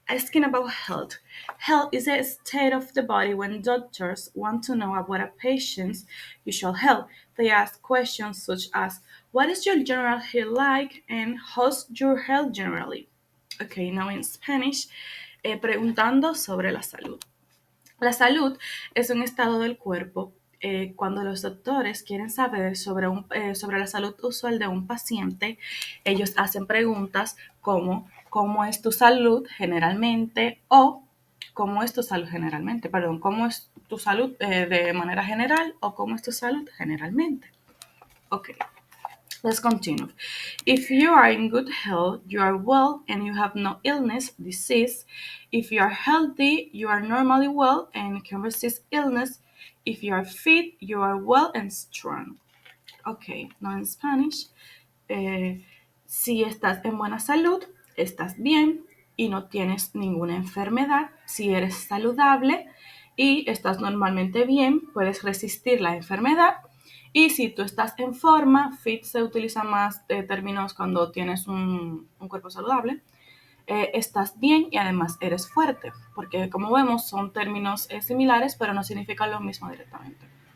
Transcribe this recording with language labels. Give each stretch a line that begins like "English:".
English: Asking about health. Health is a state of the body when doctors want to know about a patient's usual health. They ask questions such as, what is your general health like and how's your health generally? Okay, now in Spanish,
Spanish: preguntando sobre la salud. La salud es un estado del cuerpo cuando los doctores quieren saber sobre la salud usual de un paciente. Ellos hacen preguntas como ¿cómo es tu salud generalmente? O ¿cómo es tu salud generalmente? Perdón, ¿cómo es tu salud de manera general? O ¿cómo es tu salud generalmente?
English: Ok. Let's continue. If you are in good health, you are well and you have no illness, disease. If you are healthy, you are normally well and can resist illness. If you are fit, you are well and strong. Okay, now in Spanish.
Spanish: Si estás en buena salud, estás bien y no tienes ninguna enfermedad. Si eres saludable y estás normalmente bien, puedes resistir la enfermedad. Y si tú estás en forma, fit se utiliza más de términos cuando tienes un cuerpo saludable, estás bien y además eres fuerte, porque como vemos son términos similares, pero no significan lo mismo directamente.